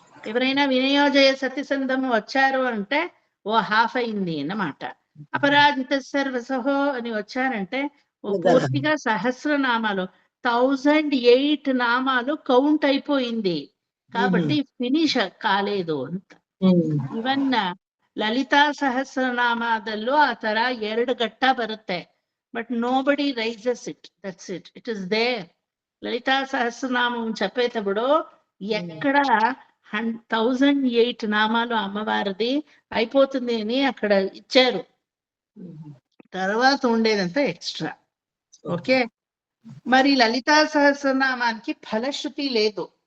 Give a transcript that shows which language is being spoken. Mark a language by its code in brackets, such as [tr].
[te] ఎవరైనా వినియోజయ సత్యసంధము వచ్చారు అంటే ఓ హాఫ్ అయింది అన్నమాట. అపరాజిత సర్వసహో అని వచ్చారంటే ఓ పూర్తిగా సహస్రనామాలు 1008 నామాలు కౌంట్ అయిపోయింది కాబట్టి ఫినిష్ కాలేదు ಅಂತ. [kn] ಇವನ್ ಲಲಿತಾ ಸಹಸ್ರನಾಮದಲ್ಲೂ ಆ ತರ 2 ಘಟ್ಟ ಬರುತ್ತೆ, [en] But nobody raises it, that's it, it is there. [te] Lalitha Sahasranamam చెప్పేటప్పుడు ఎక్కడ 1008 నామాలు అమ్మవారిది అయిపోతుంది అని అక్కడ ఇచ్చారు, తర్వాత ఉండేదంతా ఎక్స్ట్రా. ఓకే, మరి లలితా సహస్రనామానికి ఫలశ్రుతి లేదు.